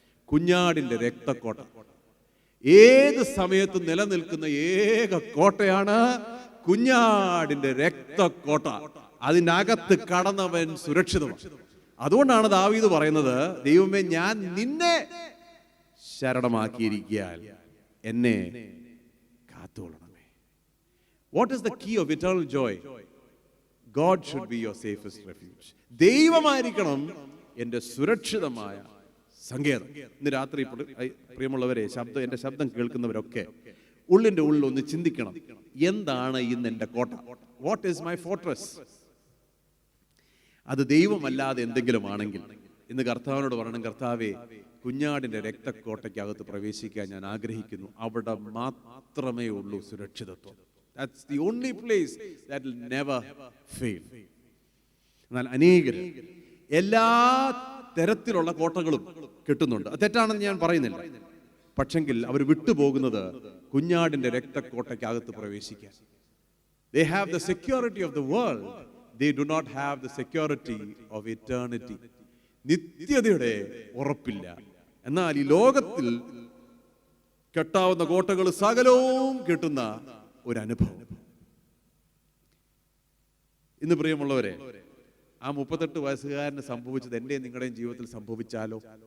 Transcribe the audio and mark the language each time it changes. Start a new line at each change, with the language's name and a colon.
Malayalam: കുഞ്ഞാടിന്റെ രക്തക്കോട്ട. ഏത് സമയത്തും നിലനിൽക്കുന്ന ഏക കോട്ടയാണ് കുഞ്ഞാടിന്റെ രക്തക്കോട്ട. അതിനകത്ത് കടന്നവൻ സുരക്ഷിതമാണ്. അതുകൊണ്ടാണ് ദാവീദ് പറയുന്നത്, ദൈവമേ, ഞാൻ നിന്നെ ശരണമാക്കിയിരിക്കാൻ എന്നെ കാത്തുകൊള്ളണമേ.
English: What is the key of eternal joy? God should be your safest refuge.
Malayalam: ദൈവമായിരിക്കണം എൻ്റെ സുരക്ഷിതമായ സങ്കേതം. ഇന്ന് രാത്രി പ്രിയമുള്ളവരെ, എൻ്റെ ശബ്ദം കേൾക്കുന്നവരൊക്കെ ഉള്ളിൻ്റെ ഉള്ളിൽ ഒന്ന് ചിന്തിക്കണം, എന്താണ് ഇന്ന് എൻ്റെ കോട്ട?
English: What is my fortress?
Malayalam: അത് ദൈവമല്ലാതെ എന്തെങ്കിലും ആണെങ്കിൽ ഇന്ന് കർത്താവിനോട് പറയണം, കർത്താവേ, കുഞ്ഞാടിന്റെ രക്തക്കോട്ടയ്ക്കകത്ത് പ്രവേശിക്കാൻ ഞാൻ ആഗ്രഹിക്കുന്നു. അവിടെ മാത്രമേ ഉള്ളൂ സുരക്ഷിതത്വം.
English: That's the only place that will never fail.
Malayalam: എന്നാൽ അനേകർ എല്ലാ തരത്തിലുള്ള കോട്ടകളും കിട്ടുന്നുണ്ട്. അത് തെറ്റാണെന്ന് ഞാൻ പറയുന്നില്ല. പക്ഷെങ്കിൽ അവർ വിട്ടുപോകുന്നത് കുഞ്ഞാടിന്റെ രക്തക്കോട്ടയ്ക്കകത്ത് പ്രവേശിക്കാൻ.
English: They have the security of the world. They do not have the security of eternity.
Malayalam: നിത്യതയുടെ ഉറപ്പില്ല. എന്നാൽ ഈ ലോകത്തിൽ കെട്ടാവുന്ന കോട്ടകൾ സകലവും കിട്ടുന്ന ഒരു അനുഭവം. ഇന്ന് പ്രിയമുള്ളവരെ, ആ 38 വയസ്സുകാരന് സംഭവിച്ചത് എന്റെയും നിങ്ങളുടെയും ജീവിതത്തിൽ സംഭവിച്ചാലോ?